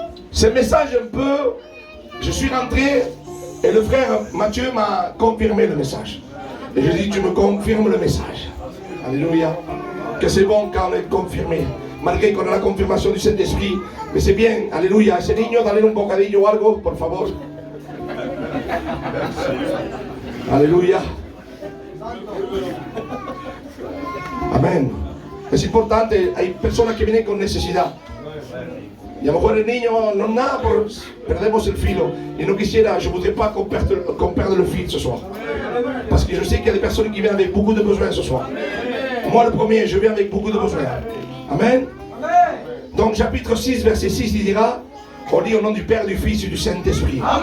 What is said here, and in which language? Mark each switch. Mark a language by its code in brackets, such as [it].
[fr] Ce message un peu, je suis rentré et le frère Mathieu m'a confirmé le message. Et je dis, tu me confirmes le message. Alléluia. Que c'est bon quand on est confirmé. Malgré qu'on a la confirmation du Saint-Esprit. Mais c'est bien, alléluia. [es] Ese niño, dale un bocadillo o algo, por favor. [fr] Alléluia. [es] Amén. Es importante, hay personas que vienen con necesidad. Y a lo mejor el niño no nada, perdemos el filo. Y no quisiera, [fr] je voudrais pas qu'on perde le fil ce soir. Parce que je sais qu'il y a des personnes qui viennent avec beaucoup de besoins ce soir. Moi le premier, je viens avec beaucoup de besoins. Amen. Donc chapitre 6, verset 6, il dira, on lit au nom du Père, du Fils et du Saint-Esprit.